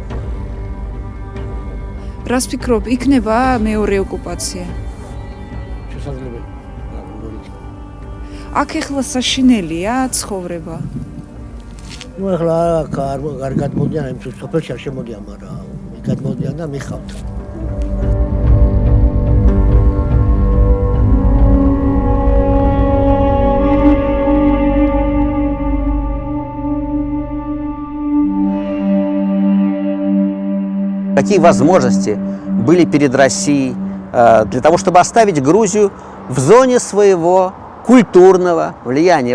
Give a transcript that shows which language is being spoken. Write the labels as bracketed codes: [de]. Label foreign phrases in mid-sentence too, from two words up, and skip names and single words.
[ka] რას ფიქრობ, იქნება მეორე ოკუპაცია? შესაძლებელი. აქ ეხლა საშინელია ცხოვრება? ნუ ეხლა არ გადმოდიან, იმ სოფელში არ შემოდიან, მაგრამ გადმოდიან და მიხავთ. [ru] Какие возможности были перед Россией для того, чтобы оставить Грузию в зоне своего культурного влияния.